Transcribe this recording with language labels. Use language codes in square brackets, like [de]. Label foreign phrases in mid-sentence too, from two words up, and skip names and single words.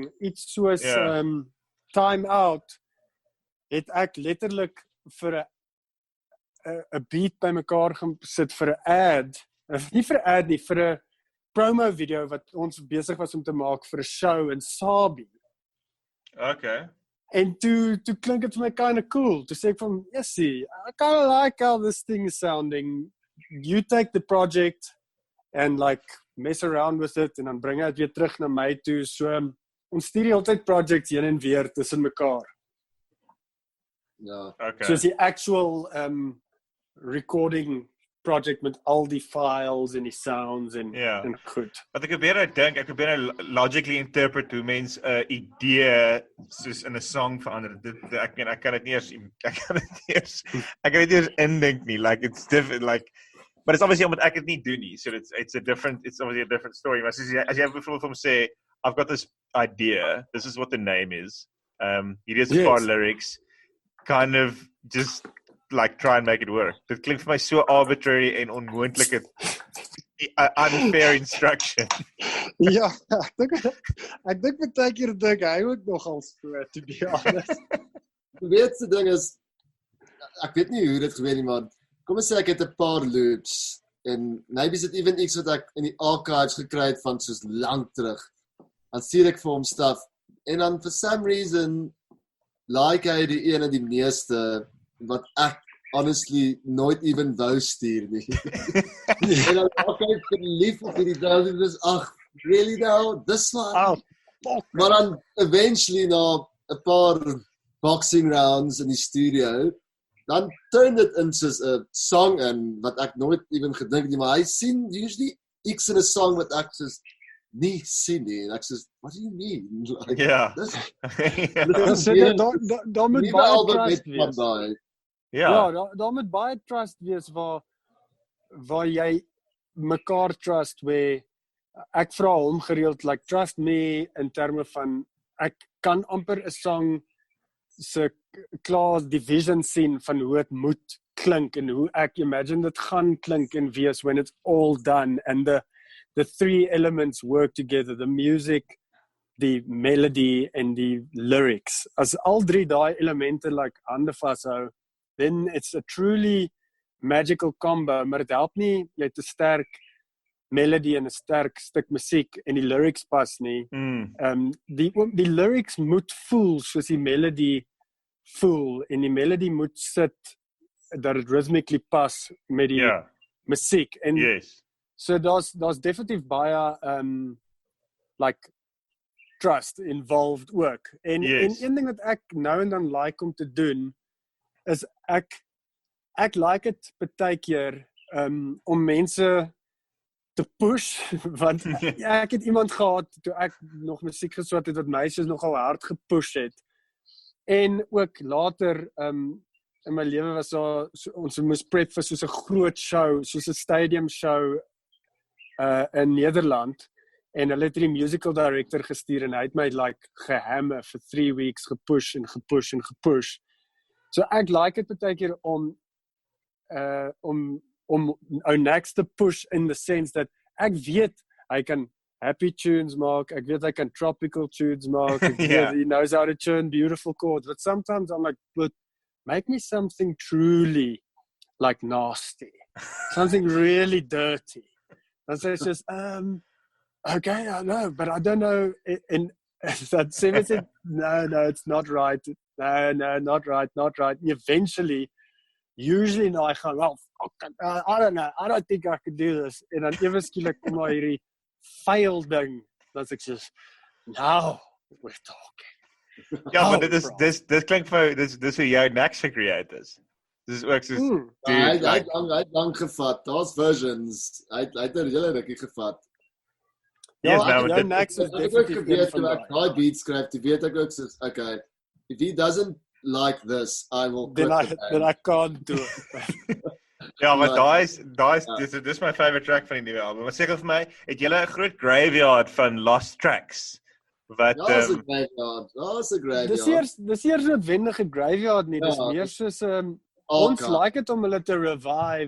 [af] Iets soos Time Out het ek letterlik vir 'n beat bymekaar gesit vir 'n ad, nie vir 'n ad nie, vir 'n promo video wat ons besig was om te maak vir 'n show in Sabi. Okay. En toe klink dit vir my [en] kind of cool. [af] Toe sê ek van, [en] yes, I kind of like how this thing is sounding. You take the project and like mess around with it [af] en dan bring dit weer terug na my toe. So ons stuur die hele tyd projects heen en weer tussen mekaar. Ja. Okay. So is die actual recording project met al die files en die sounds en goed. Wat ek probeer logically interpret hoe mens 'n idee soos in 'n song verander. Ek kan dit nie eers indink nie. [en] Like it's different, like, but it's obviously [af] omdat ek dit nie doen nie. [en] So it's obviously a different story. [af] Maar as jy byvoorbeeld vir hom sê, [en] I've got this idea. This is what the name is. [af] Hier is 'n paar [en] lyrics. Kind of just like try and make it work. [af] Dit klink vir my so arbitrary en onmoontlike unfair instruction. Ja, ek dink baie keer dink hy ook nogal so, [en] to be honest. [af] Die weetste ding is, ek weet nie hoe dit gebeur nie, maar kom ons sê ek het 'n paar loops en maybe is dit even iets wat ek in die archives gekry het van soos lank terug. Dan stuur ek vir hom stuff en dan [en] for some reason [af] like hy die ene die meeste wat ek honestly nooit even wou stuur nie. En dan raak ek verlief op hierdie ding en dis [en] really now, this one? [af] Maar dan eventually na 'n paar [en] boxing rounds [af] in die studio, dan turn dit in soos 'n song in wat ek nooit even gedink nie, maar hy sien usually iets in 'n song wat ek soos nie sien nie, en ek sê, [en] what do you mean? Like, [af] ja. Daar moet baie trust wees. Ja, daar moet baie trust wees waar jy mekaar trust, waar ek vra hom gereeld, like, [en] trust me [af] in terme van, ek kan amper 'n song se klaar division sien van hoe het moet klink en hoe ek imagine dit gaan klink en wees [en] when it's all done and the 3 elements work together, the music, [af] die melody en die lyrics. As al drie daai elemente like hande vashou, [en] then it's a truly magical combo, [af] maar dit help nie jy het 'n sterk melody en 'n sterk stuk musiek en die lyrics pas nie. Die lyrics moet voel soos die melody voel en die melody moet sit dat dit rhythmically pas met die musiek. En so daar's definitief baie like trust involved ook. En een ding wat ek nou en dan like om te doen is ek like dit partykeer om mense te push, want ek het iemand gehad toe ek nog musiek geswat het wat meisies nogal hard gepush het. En ook later in my lewe was daar ons moes prep vir soos 'n groot show, soos 'n stadium show in Nederland. En hulle het die musical director gestuur en hy het my like gehammer vir 3 weeks gepush en gepush en gepush. So ek like dit partykeer om ou next te push [en] in the sense that [af] ek weet hy kan [en] happy tunes [af] maak, ek weet hy kan [en] tropical tunes [af] maak, ek weet [en] he knows how to tune beautiful chords, but sometimes I'm like, but make me something truly like nasty, something really dirty. [af] Dan sê hy soos, [en] okay, I know, but I don't know, and that Simon said, no, it's not right, no, not right, eventually, usually I gaan, well, I don't know, I don't think I could do this, [af] en dan ewe skielik kom maar hierdie vuil ding, dat ek soos, [en] now, we're talking. [af] Ja, maar dit klink vir, dis hoe jou next gecreate is. Dis ook soos, hy het lang gevat, daar's versions, hy het hele rukkie gevat. Ja, jou next is definitief geweet, toe ek daai beat skryf, toe weet ek ook soos, [en] okay, if he doesn't like this, I will quit then I can't do it. [af] Ja, maar dis my favorite track van die nuwe album. Maar seker vir my, het julle 'n groot graveyard van [en] lost tracks? [af] Wat Daar's 'n graveyard. Dis eers noodwendige graveyard nie, dis meer soos ons like het om hulle te revive.